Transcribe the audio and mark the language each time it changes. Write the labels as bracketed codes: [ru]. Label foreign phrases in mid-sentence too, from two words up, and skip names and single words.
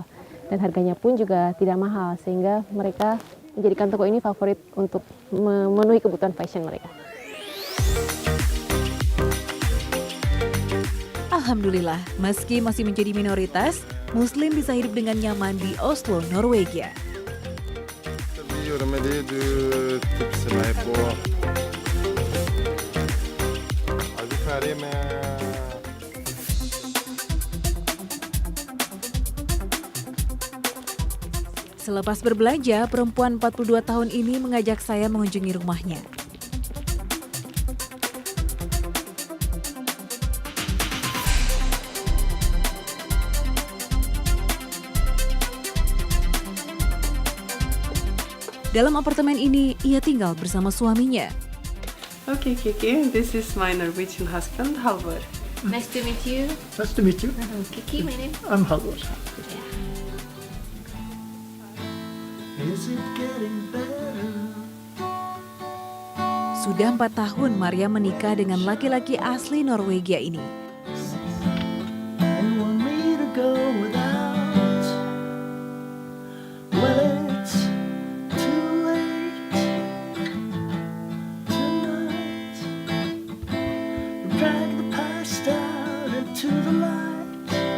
[id] Dan harganya pun juga tidak mahal, sehingga mereka menjadikan toko ini favorit untuk memenuhi kebutuhan fashion mereka. Alhamdulillah, meski masih menjadi minoritas, Muslim bisa hidup dengan nyaman di Oslo, Norwegia. [no] Vi gjorde med det du tipser mig på. Er du ferdig med... [id] Selepas berbelanja, perempuan 42 tahun ini mengajak saya mengunjungi rumahnya. Dalam apartemen ini, ia tinggal bersama suaminya. [en] Okay, Kiki, this is my Norwegian husband, Halvor. Nice to meet you. Nice to meet you. Kiki, my name. I'm Halvor. Is it getting better? [id] Sudah 4 tahun Maria menikah dengan laki-laki asli Norwegia ini. [en] They want me to go without. Well, it's too late tonight. Drag the past out into the light.